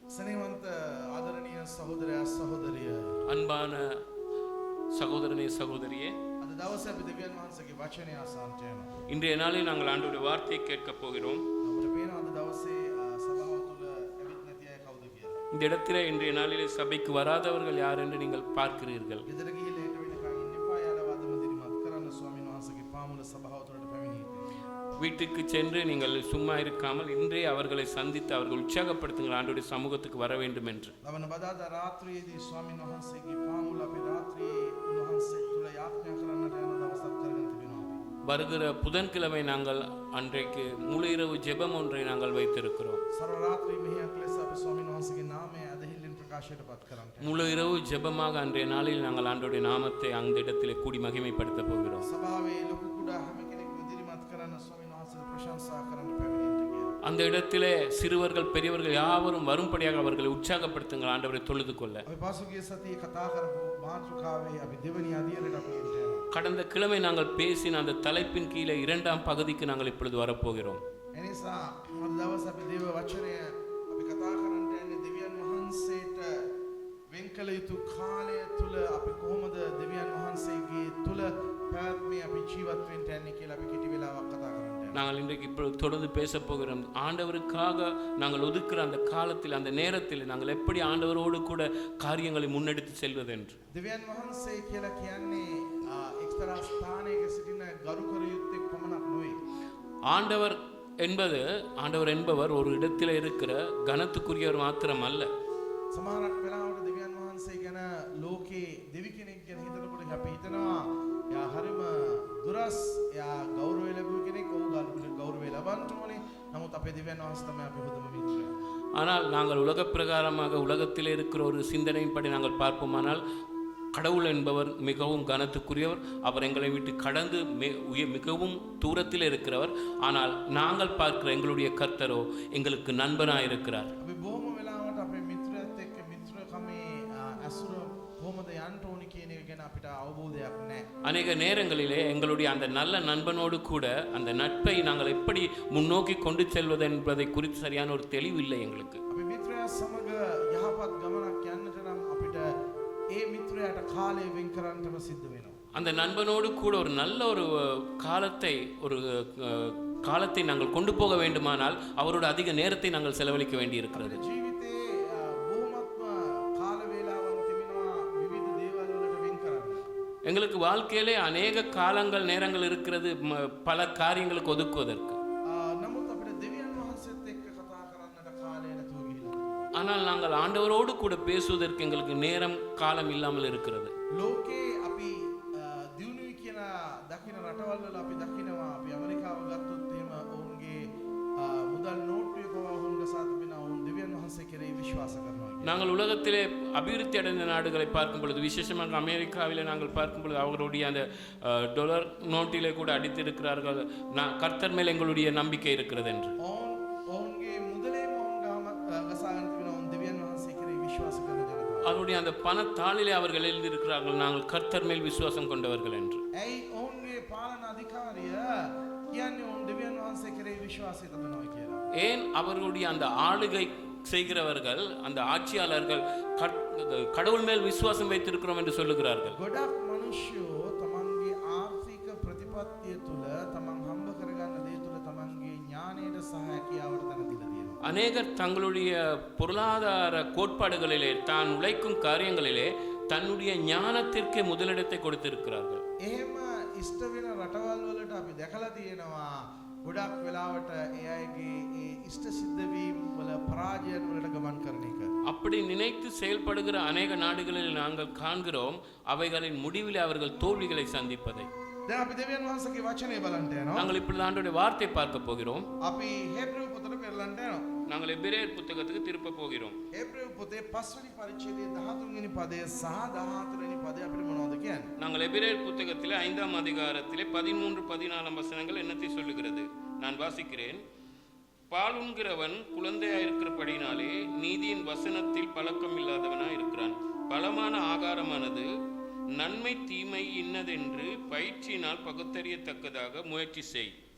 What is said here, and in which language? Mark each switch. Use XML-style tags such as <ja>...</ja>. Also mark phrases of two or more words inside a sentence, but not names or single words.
<si>ස්නේහවන්ත ආදරණීය සහෝදරයා සහෝදරිය</si> <ta>அன்பான சகோதரனே சகோதரியே,</ta> <si>අද දවසේ අපි දෙවියන් වහන්සේගේ වචනය අසන්නට යනවා.</si> <ta>இன்றைய நாளில் நாங்கள் ஆண்டவருடைய வார்த்தையை கேட்கப் போகிறோம்.</ta> <si>අපිට පේනවා අද දවසේ සභාව තුළ ඇවිත් නැති අය කවුද කියලා.</si> <ta>இந்த இடத்திலே இன்றைய நாளிலே சபைக்கு வராதவர்கள் யார் என்று நீங்கள் பார்க்கிறீர்கள்.</ta> <si>ගෙදර ගිහිල්ලා ඊට වෙනකන් ඉන්න එපා. යාලා වදම දිරිමත් කරන්න ස්වාමීන් වහන්සේගේ පාමුල සභාව තුළට පැමිණී.</si> <ta>வீட்டுக்கு சென்று நீங்கள் சும்மா இருக்காமல் இன்றே அவர்களை சந்தித்து அவர்கள் உற்சாகப்படுத்துங்கள் ஆண்டவருடைய சமூகத்துக்கு வர வேண்டும் என்று.</ta> <si>ලබන බදාදා රාත්‍රියේදී ස්වාමීන් වහන්සේගේ පාමුල අපි රාත්‍රියේ උන්වහන්සේ තුළ යාඥා කරන්නට යන දවසක් කරගෙන තිබෙනවා.</si> <ta>வருகிற புதன்கிழமை நாங்கள் அன்றைக்கு முழு இரவு ஜெபம் ஒன்றை நாங்கள் வைத்திருக்கிறோம்.</ta> <si>සර්ව රාත්‍රී මෙහෙයක් ලෙස අපි ස්වාමීන් වහන්සේගේ නාමය අදහිල්ලෙන් ප්‍රකාශයට පත් කරන්නට.</si> <ta>முழு இரவு ஜெபமாக அன்றைய நாளில் நாங்கள் ஆண்டவருடைய நாமத்தை அந்த இடத்திலே கூடி மகிமைப்படுத்த போகிறோம்.</ta> <si>සභාවේ ලොකු කුඩා හැම කෙනෙක්ම දිරිමත් කරන්න ස්වාමීන් වහන්සේට ප්‍රශංසා කරන්න පැමිණෙන්න කියලා.</si> <ta>அந்த இடத்திலே சிறுவர்கள் பெரியவர்கள் யாவரும் வரும்படியாக அவர்களை உற்சாகப்படுத்துங்கள் ஆண்டவரை தொழுது கொள்ள.</ta> <si>අපි පසුගිය සතියේ කතා කරපු මාතෘකාවේ අපි දෙවෙනි අදියරට අපි එන්න යනවා.</si> <ta>கடந்த கிழமை நாங்கள் பேசின அந்த தலைப்பின் கீழே இரண்டாம் பகுதிக்கு நாங்கள் இப்பொழுது வரப்போகிறோம்.</ta> <si>එනිසා අද දවස් අපි දේව වචනය අපි කතා කරන්නට යන්නේ දෙවියන් වහන්සේට වෙන් කළ යුතු කාලය තුල අපි කොහොමද දෙවියන් වහන්සේගේ තුල පැවැත්මේ අපි ජීවත් වෙන්න යන්නේ කියලා අපි කෙටි වෙලාවක් කතා කරන්න යනවා.</si> <ta>நாங்கள் இன்றைக்கு இப்பொழுது தொடர்ந்து பேச போகிறோம். ஆண்டவருக்காக நாங்கள் ஒதுக்குற அந்த காலத்தில் அந்த நேரத்தில் நாங்கள் எப்படி ஆண்டவரோடு கூட காரியங்களை முன்னெடுத்து செல்வது என்று.</ta> <si>දෙවියන් වහන්සේ කියලා කියන්නේ එක්තරා ස්ථානයක සිටින ගරු කර යුත්තේ පමණක් නෙවෙයි.</si> <ta>ஆண்டவர் என்பவர் ஒரு இடத்தில் இருக்கிற கனத்துக்குரியவர் மாத்திரம் அல்ல.</ta> <si>සමහරක් වෙලාවට දෙවියන් වහන්සේ ගැන ලෝකේ දෙවි කෙනෙක් ගැන හිතනකොට අපි හිතනවා යා හරිම දුරස් යා ගෞරවය ලැබුව කෙනෙක් ඔහු ගෞරවය ලබන්න ඕනේ. නමුත් අපේ දෙවියන් වහන්සේ තමයි අපේ හොඳම මිත්‍රයා.</si> <ta>ஆனால் நாங்கள் உலக பிரகாரமாக உலகத்தில் இருக்கிற ஒரு சிந்தனையின்படி நாங்கள் பார்ப்போமானால் கடவுள் என்பவர் மிகவும் கனத்துக்குரியவர். அவர் எங்களை விட்டு கடந்து மிகவும் தூரத்தில் இருக்கிறவர். ஆனால் நாங்கள் பார்க்கிற எங்களுடைய கர்த்தரோ எங்களுக்கு நண்பனாக இருக்கிறார்.</ta> <si>අපි බොහොම වෙලාවට අපේ මිත්‍රයත් එක්ක මිත්‍රකමේ අසුර කොහොමද යන්න ඕනි කියන එක ගැන අපිට අවබෝධයක් නැහැ.</si> <ta>அநேக நேரங்களிலே எங்களுடைய அந்த நல்ல நண்பனோடு கூட அந்த நட்பை நாங்கள் எப்படி முன்னோக்கி கொண்டு செல்வது என்பதை குறித்து சரியான ஒரு தெளிவு இல்லை எங்களுக்கு.</ta> <si>අපි මිත්‍රයා සමග යහපත් ගමනක් යන්නට නම් අපිට ඒ මිත්‍රයාට කාලය වෙන් කරන්නම සිද්ධ වෙනවා.</si> <ta>அந்த நண்பனோடு கூட ஒரு நல்ல ஒரு காலத்தை நாங்கள் கொண்டு போக வேண்டுமானால் அவரோட அதிக நேரத்தை நாங்கள் செலவழிக்க வேண்டி இருக்கிறது.</ta> <si>ජීවිතේ බොහොමත්ම කාල වේලාවන් තිබෙනවා විවිධ දේවල් වලට වෙන් කරන්න.</si> <ta>எங்களுக்கு வாழ்க்கையிலே அநேக காலங்கள் நேரங்கள் இருக்கிறது பல காரியங்களுக்கு ஒதுக்குவதற்கு.</ta> <si>නමුත් අපිට දෙවියන් වහන්සේත් එක්ක කතා කරන්නට කාලය නැතුව ගිහිල්ලා.</si> <ta>ஆனால் நாங்கள் ஆண்டவரோடு கூட பேசுவதற்கு எங்களுக்கு நேரம் காலம் இல்லாமல் இருக்கிறது.</ta> <si>ලෝකේ අපි දියුණුවයි කියලා දකින රටවල් වල අපි දකිනවා අපි ඇමරිකාව ගත්තොත් එහෙම ඔවුන්ගේ මුදල් නෝට්ටුවේ පවා ඔවුන් ගසා තිබෙනවා. ඔවුන් දෙවියන් වහන්සේ කෙරෙහි විශ්වාස කරනවා.</si> <ta>நாங்கள் உலகத்திலே அபிவிருத்தி அடைந்த நாடுகளை பார்க்கும் பொழுது, விசேஷமாக அமெரிக்காவிலே நாங்கள் பார்க்கும் பொழுது அவர்களுடைய அந்த டாலர் நோட்டிலே கூட அடித்திருக்கிறார்கள், கர்த்தர் மேல் எங்களுடைய நம்பிக்கை இருக்கிறது என்று.</ta> <si>ඔවුන්ගේ මුදලේම ඔවුන් ගසාගෙන තිබෙනවා. ඔවුන් දෙවියන් වහන්සේ කෙරෙහි විශ්වාස කරන ජනතාව.</si> <ta>அவருடைய அந்த பணத்தாளிலே அவர்கள் எழுதியிருக்கிறார்கள், நாங்கள் கர்த்தர் மேல் விசுவாசம் கொண்டவர்கள் என்று.</ta> <si>ඇයි ඔවුන්ගේ පාලන අධිකාරිය කියන්නේ ඔවුන් දෙවියන් වහන්සේ කෙරෙහි විශ්වාසය තබනවා කියලා.</si> <ta>ஏன் அவர்களுடைய அந்த ஆளுகை செய்கிறவர்கள் அந்த ஆட்சியாளர்கள் கடவுள் மேல் விசுவாசம் வைத்திருக்கிறோம் என்று சொல்லுகிறார்கள்?</ta> <si>ගොඩක් මිනිස්සු තමන්ගේ ආර්ථික ප්‍රතිපත්තිය තුළ තමන් හම්බ කරගන්න දේ තුළ තමන්ගේ ඥානයට සහ හැකියාවට තැන දීලා තියෙනවා.</si> <ta>அநேகர் தங்களுடைய பொருளாதார கோட்பாடுகளிலே தான் உழைக்கும் காரியங்களிலே தன்னுடைய ஞானத்திற்கே முதலிடத்தை கொடுத்திருக்கிறார்கள்.</ta> <si>එහෙම ඉෂ්ට වෙන රටවල් වලට අපි දැකලා තියෙනවා ගොඩක් වෙලාවට ඒ අයගේ ඒ ඉෂ්ට සිද්ධ වීම් වල පරාජයන් වලට ගමන් කරන එක.</si> <ta>அப்படி நினைத்து செயல்படுகிற அநேக நாடுகளில் நாங்கள் காண்கிறோம் அவைகளின் முடிவில் அவர்கள் தோல்விகளை சந்திப்பதை.</ta> <si>දැන් අපි දෙවියන් වහන්සේගේ වචනේ බලන්න යනවා.</si> <ta>நாங்கள் இப்பொழுது ஆண்டவருடைய வார்த்தை பார்க்க போகிறோம்.</ta> <si>අපි හේබ්‍රෙව් පොතට පෙරලන්න යනවා.</si> <ta>நாங்கள் எபிரேயர் புத்தகத்துக்கு திருப்ப போகிறோம்.</ta> <si>හේබ්‍රෙව් පොතේ 5 වෙනි පරිච්ඡේදයේ 13 වෙනි පදය සහ 14 වෙනි පදය අපිට මොනවද කියන්නේ?</si> <ta>நாங்கள் எபிரேயர் புத்தகத்திலே 5ஆம் அதிகாரத்திலே 13, 14 வசனங்கள் என்னத்தை சொல்லுகிறது? நான் வாசிக்கிறேன். பாலுண்கிறவன் குழந்தையாயிருக்கிறபடினாலே நீதியின் வசனத்தில் பழக்கம் இல்லாதவனாய் இருக்கிறான். பலமான ஆகாரமானது நன்மை தீமை இன்னதென்று பயிற்சியினால் பகுத்தறியத்தக்கதாக முயற்சி செய்.</ta>